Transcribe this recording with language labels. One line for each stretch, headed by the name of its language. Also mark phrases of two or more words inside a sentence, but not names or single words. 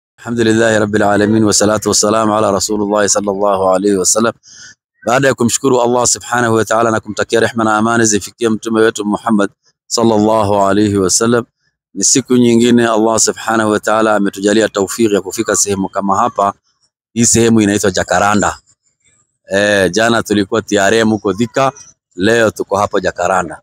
Arabic: الحمد لله رب العالمين والصلاة والسلام على رسول الله صلى الله عليه وسلم.
Swahili: Baada ya kumshukuru Allah
Arabic: سبحانه وتعالى
Swahili: na kumtakia rehema na amani zifikie mtume wetu Muhammad
Arabic: صلى الله عليه وسلم,
Swahili: ni siku nyingine Allah
Arabic: سبحانه وتعالى
Swahili: ametujalia taufiki ya kufika sehemu kama hapa. Hii sehemu inaitwa Jacaranda. Jana tulikuwa TRM huko Thika, leo tuko hapa Jacaranda.